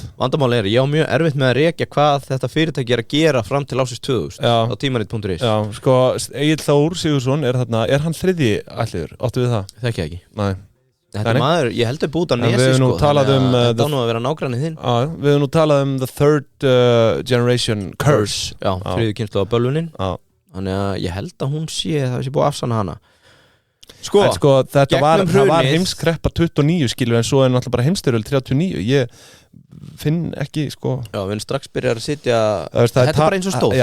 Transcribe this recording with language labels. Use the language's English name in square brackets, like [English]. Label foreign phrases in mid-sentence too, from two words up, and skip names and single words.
[Icelandic] Vandamáli ég á mjög erfitt með að rekja hvað þetta fyrirtæki er að gera fram til ásins 2000 á tímarit.is. Já, sko, Egill Þór Sigurðsson er þarna, er hann þriðji ætliður? Áttu við það? Þekki ekki. Nei. Þetta er maður, ég heldur búið á Nesi sko, þetta á nú að vera nágranni þinn. Já, við höfum nú talað um [English] the third generation curse. [Icelandic] Já, þriðju kynslóð af bölvunin. Já. Þannig að ég held að hún það sé búið að afsanna hana. Sko, þetta var heimskreppa 29 skilur, en svo er náttúrulega bara heimstyrjöld 39. Ég finn ekki, sko. Já, við erum strax byrjar að sitja, þetta er bara eins og stóð.